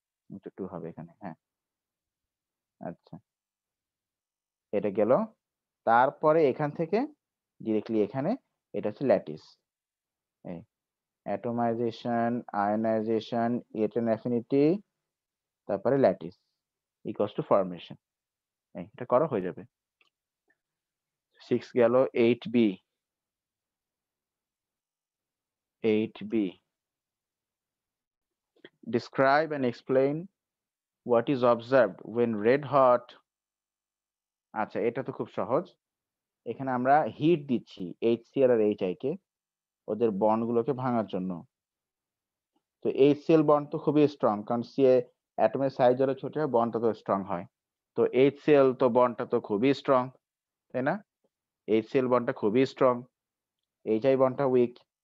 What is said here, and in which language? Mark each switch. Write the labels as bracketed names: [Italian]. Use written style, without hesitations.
[Bangla] Into 2 হবে এখানে, হ্যাঁ। আচ্ছা, এটা গেল। তারপরে এখান থেকে ডিরেক্টলি এখানে এটা হচ্ছে ল্যাটিস। এই অ্যাটমাইজেশন, আয়নাইজেশন, ইলেকট্রন অ্যাফিনিটি, তারপরে ল্যাটিস ইকুয়ালস টু ফরমেশন। এটা করা হয়ে যাবে। 6 গেল। [English] 8b 8b describe and explain what is observed when red hot। [Bangla] আচ্ছা, এটা তো খুব সহজ। এখানে আমরা হিট দিচ্ছি HCl আর HI কে ওদের বন্ড গুলোকে ভাঙার জন্য। তো HCl বন্ড তো খুবই স্ট্রং, কারণ Ca অ্যাটমের সাইজ যত ছোট হয় বন্ডটা তো স্ট্রং হয়। তো HCl তো বন্ডটা তো খুবই স্ট্রং, তাই না? HCl বন্ডটা খুবই স্ট্রং, HI বন্ডটা উইক।